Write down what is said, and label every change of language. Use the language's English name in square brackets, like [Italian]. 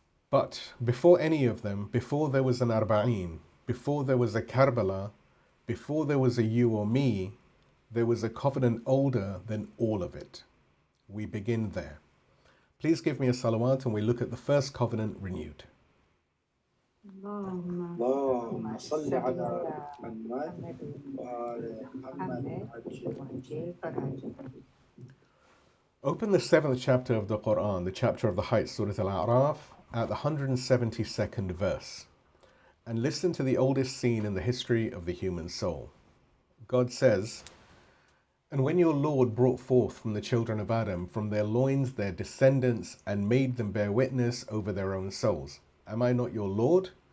[English] But before any of them, before there was an Arbaeen, before there was a Karbala, before there was a you or me, there was a covenant older than all of it. We begin there. Please give me a salawat and we look at the first covenant renewed. [Arabic] اللهم صل على محمد وآل محمد وعجل. [English] Open the 7th chapter of the Quran, the chapter of the heights, Surah al-Araf, at the 172nd verse, and listen to the oldest scene in the history of the human soul. God says, "And when your Lord brought forth from the children of Adam, from their loins their descendants, and made them bear witness over their own souls, am I not your Lord?